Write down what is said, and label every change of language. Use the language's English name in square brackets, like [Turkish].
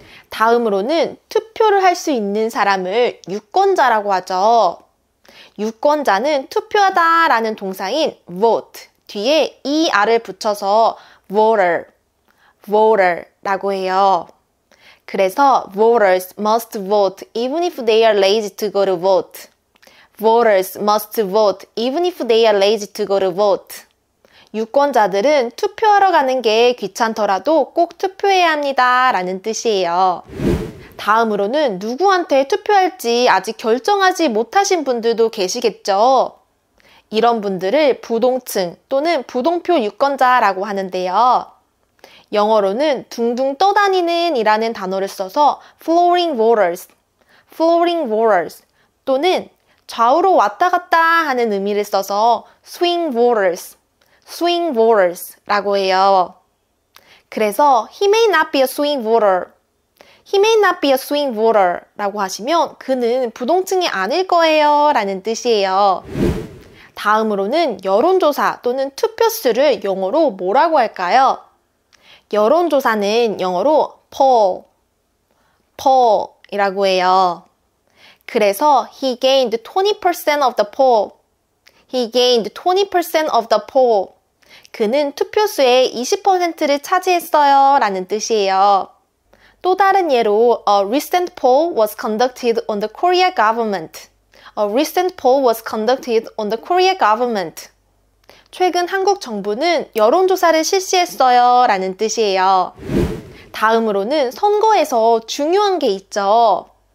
[Korean] 다음으로는 투표를 할 수 있는 사람을 유권자라고 하죠. 유권자는 투표하다 라는 동사인 vote 뒤에 er을 붙여서 voter라고 해요. [English] 그래서 voters must vote even if they are lazy to go to vote. Voters must vote even if they are lazy to go to vote. [Korean] 유권자들은 투표하러 가는 게 귀찮더라도 꼭 투표해야 합니다 라는 뜻이에요. 다음으로는 누구한테 투표할지 아직 결정하지 못하신 분들도 계시겠죠? 이런 분들을 부동층 또는 부동표 유권자라고 하는데요. 영어로는 둥둥 떠다니는 이라는 단어를 써서 flowing voters, flowing voters 또는 좌우로 왔다 갔다 하는 의미를 써서 swing voters, swing voters라고 해요. [English] 그래서 he may not be a swing voter, he may not be a swing voter라고 [Korean] 하시면 그는 부동층이 아닐 거예요 라는 뜻이에요. 다음으로는 여론조사 또는 투표수를 영어로 뭐라고 할까요? 여론조사는 영어로 poll이라고 해요. [English] 그래서 he gained 20% of the poll. He gained 20% of the poll. [Korean] 그는 투표수의 20%를 차지했어요 라는 뜻이에요. 또 다른 예로 [English] A recent poll was conducted on the Korea government. A recent poll was conducted on the Korea government. [Korean] 최근 한국 정부는 여론조사를 실시했어요 라는 뜻이에요. 다음으로는 선거에서 중요한 게 있죠.